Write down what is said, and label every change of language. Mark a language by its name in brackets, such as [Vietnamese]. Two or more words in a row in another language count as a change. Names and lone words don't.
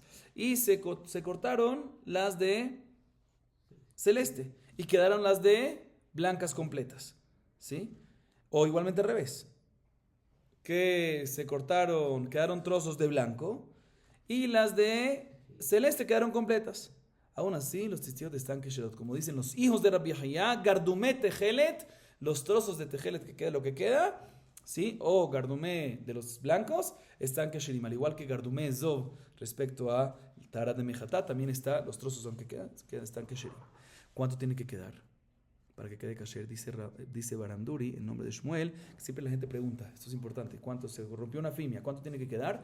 [Spanish] Y se cortaron las de celeste y quedaron las de blancas completas. ¿Sí? O igualmente al revés. Que se cortaron, quedaron trozos de blanco y las de celeste quedaron completas. Aún así, los tzitzit están kesherot. Como dicen los hijos de Rabbi Yahya, [Hebrew] גרדומי תכלת, [Spanish] los trozos de tejelet que queda lo que queda, ¿sí? O gardumé de los blancos, están kesherim. Al igual que [Hebrew] גרדומי אזוב [Spanish] respecto a tarat de mejatá, también está, los trozos aunque quedan están kesherim. ¿Cuánto tiene que quedar para que quede kasher? Dice Baramduri, en nombre de Shmuel, que siempre la gente pregunta, esto es importante, ¿cuánto se rompió una fimia? ¿Cuánto tiene que quedar?